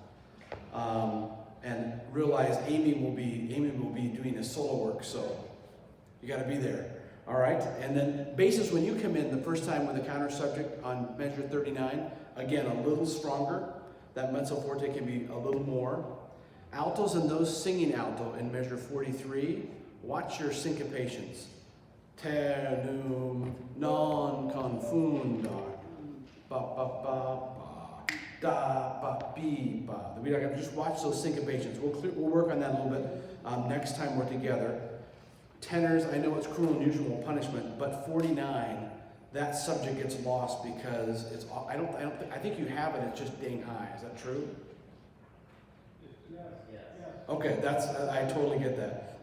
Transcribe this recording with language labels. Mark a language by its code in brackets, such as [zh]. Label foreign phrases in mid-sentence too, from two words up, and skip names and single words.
[en] And realize Amy will be doing the solo work, so you got to be there. All right, and then basses, when you come in the first time with the counter subject on measure 39, again a little stronger. That mezzo forte can be a little more. Altos and those singing alto in measure 43, watch your syncopations. [la] Ternum non confundar. Ba ba ba ba. Da ba bi ba. [en] We gotta just watch those syncopations. We'll work on that a little bit next time we're together. Tenors, I know it's cruel and unusual punishment, but 49, that subject gets lost because it's. I think you have it. It's just dang high. Is that true? Yes. Okay, I totally get that.